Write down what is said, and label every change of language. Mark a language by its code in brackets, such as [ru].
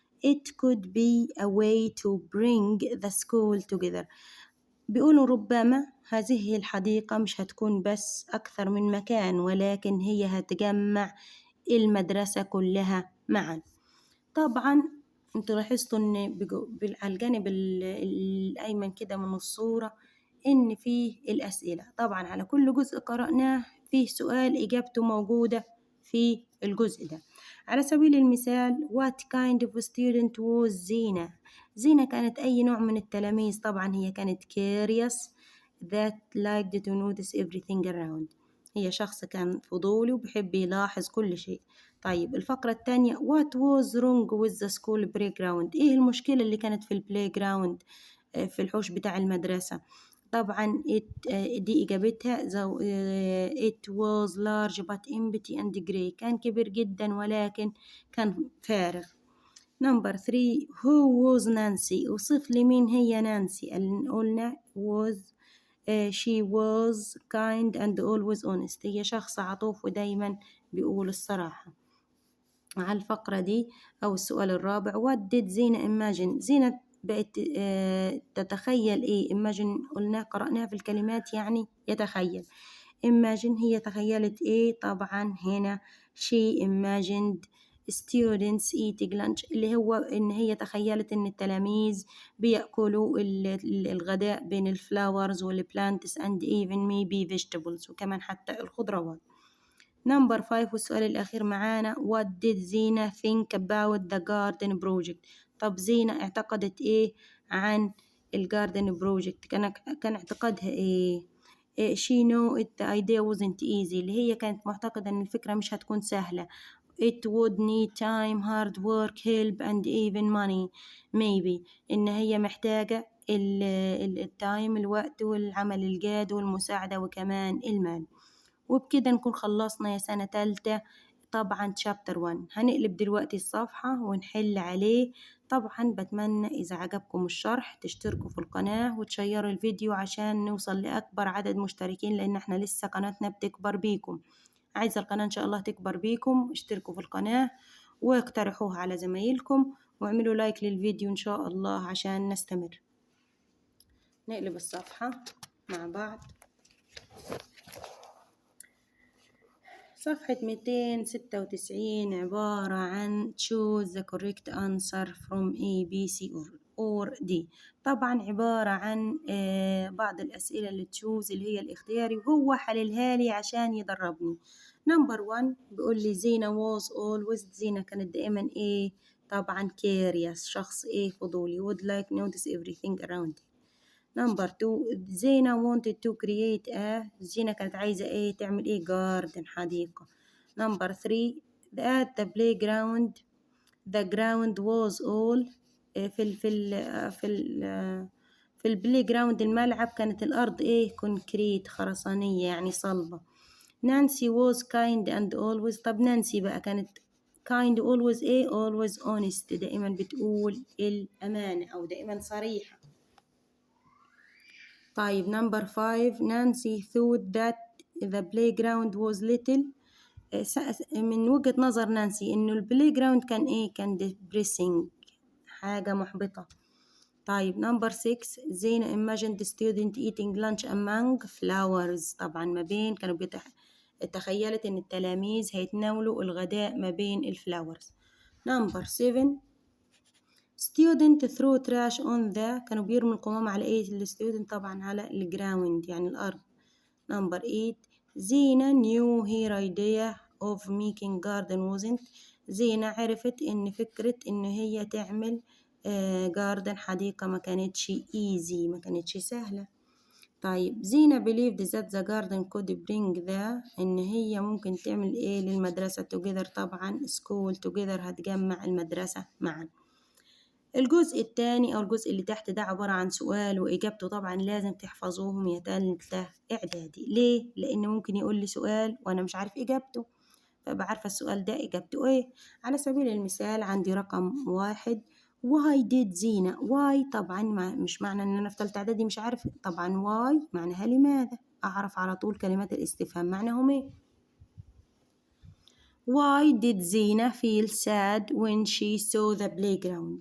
[en] It could be a way to bring the school together. [ar] بيقولوا ربما هذه الحديقة مش هتكون بس أكثر من مكان ولكن هي هتجمع المدرسة كلها معا. طبعا انتوا لاحظتوا ان على الجانب الأيمن كده من الصورة ان فيه الأسئلة. طبعا على كل جزء قرأناه فيه سؤال إجابته موجودة في الجزء ده. على سبيل المثال [en] what kind of student was زينة. [ar] زينة كانت أي نوع من التلاميذ. طبعا هي كانت [en] curious that liked to notice everything around. [ar] هي شخص كان فضولي وبحب يلاحظ كل شيء. طيب الفقرة الثانية [en] what was wrong with the school playground. [ar] إيه المشكلة اللي كانت في البلاي جراوند في الحوش بتاع المدرسة. طبعا دي إجابتها. [en] it was large but empty and grey. [ar] كان كبير جدا ولكن كان فارغ. [en] Number 3 who was Nancy. [ar] وصف لي مين هي نانسي. [en] قلنا was she was kind and always honest. [ar] هي شخص عطوف ودايما بيقول الصراحة. على الفقرة دي أو السؤال الرابع [en] what did Zeina imagine. [ar] زينة بقت تتخيل إيه. imagine قلنا قرأناها في الكلمات يعني يتخيل. imagine هي تخيلت إيه. طبعا هنا [en] she imagined students eating lunch [ar] اللي هو إن هي تخيلت إن التلاميذ بيأكلوا الغداء بين الفلاورز والبلانتس [en] and even maybe vegetables [ar] وكمان حتى الخضروات. [en] number 5 [ar] والسؤال الأخير معانا [en] what did Zeina think about the garden project. [ar] طب زينة اعتقدت إيه عن الجاردن بروجكت. كان اعتقادها إيه. [en] she knew the idea wasn't easy [ar] اللي هي كانت معتقدة إن الفكرة مش هتكون سهلة. [en] it would need time hard work help and even money maybe [ar] إن هي محتاجة التايم الوقت والعمل الجاد والمساعدة وكمان المال. وبكده نكون خلصنا يا سنة تالتة طبعا شابتر 1. هنقلب دلوقتي الصفحة ونحل عليه. طبعا بتمنى إذا عجبكم الشرح تشتركوا في القناة وتشيروا الفيديو عشان نوصل لأكبر عدد مشتركين لأن احنا لسه قناتنا بتكبر بيكم. عايزة القناة إن شاء الله تكبر بيكم. اشتركوا في القناة واقترحوها على زمايلكم واعملوا لايك للفيديو إن شاء الله عشان نستمر. نقلب الصفحة مع بعض. صفحة 296 عبارة عن [en] choose the correct answer from A, B, C or D. [ar] طبعا عبارة عن بعض الأسئلة اللي تشوز اللي هي الاختياري وهو حللها لي عشان يدربني. نمبر 1 بيقول لي زينة [en] was always. [ar] زينة كانت دائما إيه. [en] طبعا curious [ar] شخص إيه فضولي [en] would like notice everything around. [ar] نمبر 2 زينة [en] wanted to create [ar] زينة كانت عايزة إيه تعمل إيه garden حديقة. نمبر 3 [en] at the playground the ground was all [ar] في البلاي جراوند الملعب كانت الأرض إيه كونكريت خرسانية يعني صلبة. [en] Nancy was kind and always. [ar] طب نانسي بقى كانت kind always إيه [en] always honest [ar] دائما بتقول الأمانة أو دائما صريحة. طيب نمبر 5 [en] Nancy thought that the playground was little. [ar] من وجهة نظر نانسي إنه البلاي جراوند كان إيه كان depressing حاجة محبطة. طيب نمبر 6 [en] Zeina imagined the student eating lunch among flowers. [ar] طبعا ما بين كانوا تخيلت إن التلاميذ هيتناولوا الغداء ما بين الفلاورز. [en] Number 7 student throw trash on the. [ar] كانوا بيرموا القمامة على إيه الستودنت طبعا على الجراوند يعني الأرض. [en] Number 8 Zeina knew her idea of making garden wasn't. [ar] زينة عرفت إن فكرة إن هي تعمل garden حديقة ما كانتش easy ما كانتش سهلة. [en] طيب Zeina believed that the garden could bring the. [ar] إن هي ممكن تعمل إيه للمدرسة together. طبعا [en] school together [ar] هتجمع المدرسة معا. الجزء الثاني أو الجزء اللي تحت ده عبارة عن سؤال وإجابته. طبعا لازم تحفظوهم يا تالتة إعدادي. ليه؟ لأن ممكن يقول لي سؤال وأنا مش عارف إجابته فبعرف السؤال ده إجابته إيه. على سبيل المثال عندي رقم 1 [en] why did Zeina. [ar] why طبعا مش معنى إن أنا في تالتة إعدادي مش عارف. طبعا why معناها لماذا. أعرف على طول كلمات الاستفهام معناهم إيه. [en] Why did Zeina feel sad when she saw the playground.